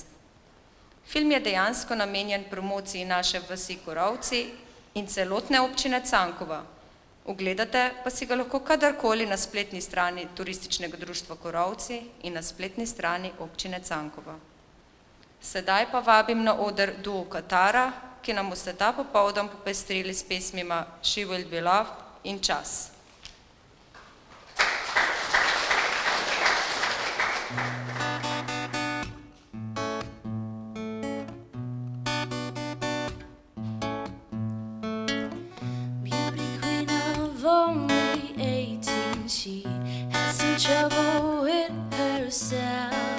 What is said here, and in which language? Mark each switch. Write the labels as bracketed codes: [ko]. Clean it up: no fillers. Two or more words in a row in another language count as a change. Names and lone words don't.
[sl] Film je dejansko namenjen promociji naše vasi Korovci in celotne občine Cankova. Ogledate pa si ga lahko kadarkoli na spletni strani Turističnega društva Korovci in na spletni strani občine Cankova. Sedaj pa vabim na oder duo Katara, ki nam boste ta popoldan popestrili s pesmima She Will Be Loved in Čas. [en] Beauty queen of only 18, she had some trouble with herself.